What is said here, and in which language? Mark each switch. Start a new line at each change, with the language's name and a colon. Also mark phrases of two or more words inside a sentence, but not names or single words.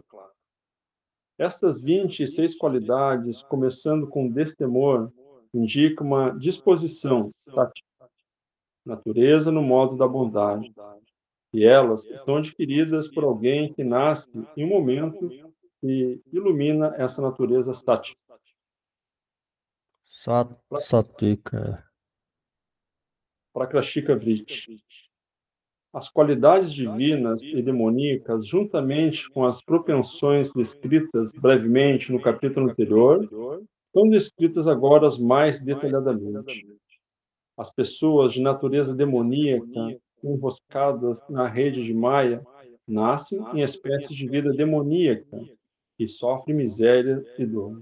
Portuguese: Estas 26 qualidades, começando com destemor, indicam uma disposição, natureza no modo da bondade. E elas são adquiridas por alguém que nasce em um momento que ilumina essa natureza sática. Satvika.
Sanskrit: प्रकाशिका वृत्ति.
Portuguese: As qualidades divinas e demoníacas, juntamente com as propensões descritas brevemente no capítulo anterior, são descritas agora mais detalhadamente. As pessoas de natureza demoníaca, enroscadas na rede de Maya, nascem em espécies de vida demoníaca e sofrem miséria e dor.